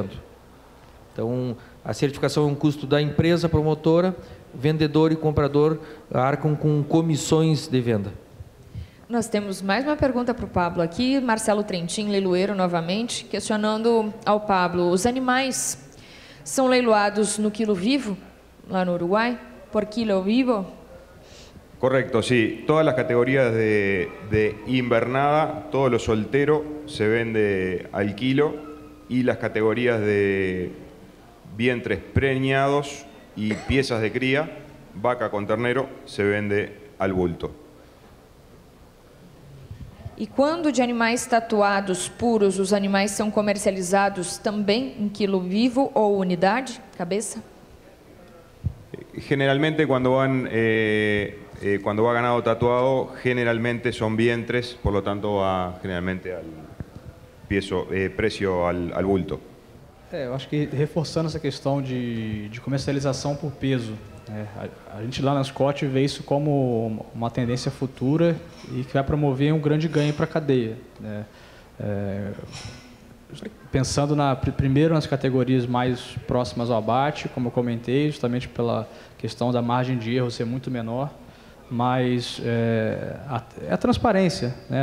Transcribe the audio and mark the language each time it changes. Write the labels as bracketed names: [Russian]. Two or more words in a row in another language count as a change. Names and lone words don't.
[Portuguese] Então, a certificação é um custo da empresa promotora, vendedor e comprador arcam com comissões de venda. Nós temos mais uma pergunta para o Pablo aqui, Marcelo Trentin, leiloeiro novamente, questionando ao Pablo, os animais são leiloados no quilo vivo, lá no Uruguai? [Spanish] Por kilo vivo? Correcto, sí. Todas las categorías de invernada, todo lo soltero se vende al kilo y las categorías de vientres preñados y piezas de cría, vaca con ternero, se vende al bulto. [Portuguese] E quando de animais tatuados puros, os animais são comercializados também em quilo vivo ou unidade, cabeça? [Spanish] Generalmente cuando va ganado tatuado, generalmente son vientres, por lo tanto va generalmente al precio al bulto. [Portuguese] Eu acho que reforçando essa questão de comercialização por peso, a gente lá na Scott vê isso como uma tendência futura e que vai promover um grande ganho para a cadeia, né? Pensando primeiro nas categorias mais próximas ao abate, como eu comentei, justamente pela questão da margem de erro ser muito menor, mas a transparência, né?